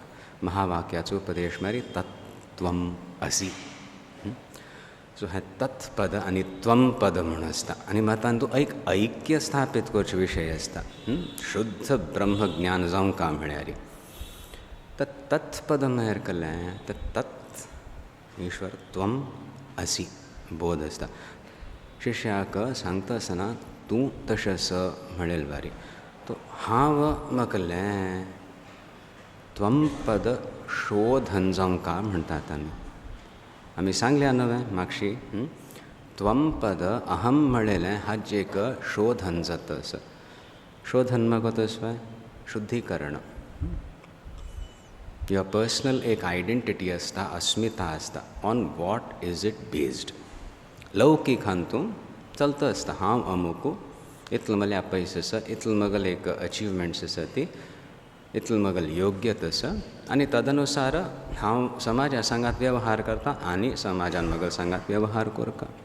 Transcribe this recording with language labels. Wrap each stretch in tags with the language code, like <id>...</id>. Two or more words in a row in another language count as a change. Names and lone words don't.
<kok>महावाक्याचो उपदेश म्हळ्यार</kok> <sa>तत्वम असि.</sa> <kok>सो हें तत्पद आनी त्वम पद म्हूण आसता आनी मातान तूं एक ऐक्य स्थापीत करचो विशय आसता. शुद्ध ब्रह्म ज्ञान जावंका म्हळ्यार तत्पद म्हळ्यार कळ्ळें तत् ईश्वर</kok> <sa>त्वम असी</sa> <kok>बोध आसता. शिष्याक सांगता आसतना तूं तशें स म्हणेल बारी तो हांव म्हाका कळ्ळें त्वम पद शोधन जावंका म्हणटात आमी सांगल्या न्हय मागशी त्वम पद अहम म्हणलेलें हाजें एक शोधन जाता. शोधन म्हाका तसो शुद्धीकरण.</kok> <en>your personal</en> <kok>एक आयडेंटिटी आसता, अस्मिता आसता.</kok> <en>on what is it based.</en> <kok>लौकीक हातूं चलता आसता हांव अमूक इतलो म्हळ्यार पयस आसा, इतलो म्हगेल एक अचिवमेंट्स आसा ती, इतलो म्हगेल योग्यता आसा आनी तदनुसार हांव समाजा सांगात वेवहार करता आनी समाजान म्हगेल सांगात वेवहार करता.</kok>